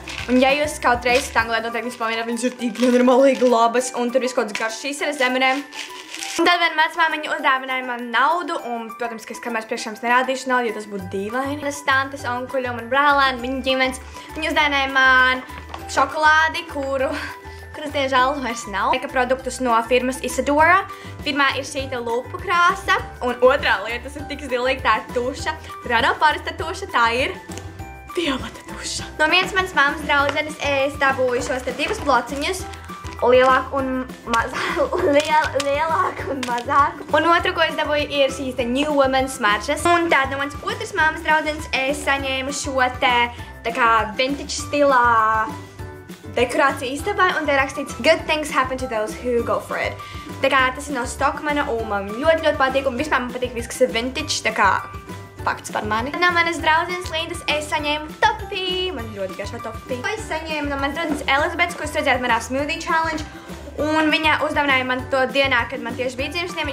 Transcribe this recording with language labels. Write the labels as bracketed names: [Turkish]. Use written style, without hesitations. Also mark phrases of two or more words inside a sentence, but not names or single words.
[Latvian] Un ja jūs kaut reiz Anglijā noteikti viņas pamanāt, viņas ir tik nenormālīgi labas, un tur viss kaut kāds garšas, šīs ir zemenēm. Un tad viena vecmāma viņa uzdāvināja man naudu, un, protams, ka es kamēr priekšā jums nerādīšu naudu, jo tas būtu dīvaini. Manas tantes, onkuļi un man brālēni, viņa ģimenes, viņi uzdāvināja man šokolādi, kuras diemžēl vairs nav. Make-up produktus no firmas Isadora. Pirmā ir šī te lupu krāsa, un otrā lieta, tas ir tik stilīgi, tā ir tuša. Tā nav parasta tuša, tā ir violeta tuša. No vienas manas mammas draudzenes es dabūju šos te divus blociņus, lielāku un mazāku. Un otru, ko es dabūju, ir šīs te New Woman smaržas. Un tad no manas otras mammas draudzenes es saņēmu šo te tā kā vintage stilā dekorāciju istabā, un te rakstīts [English] Good things happen to those who go for it. [Latvian] Tā kā tas ir no Stockmana, un man ļoti patīk, un vispār man patīk viss, kas ir vintage, tā kā fakts par mani. No manas draudzenes Lindas es saņēmu topipī. Man ļoti garšo topipī. Es saņēmu no manas draudzenes Elizabetes, ko jūs redzējāt manā [English] smoothie challenge. [Latvian] Un viņa uzdāvināja man to dienā, kad man tieši bija dzimšanas diena.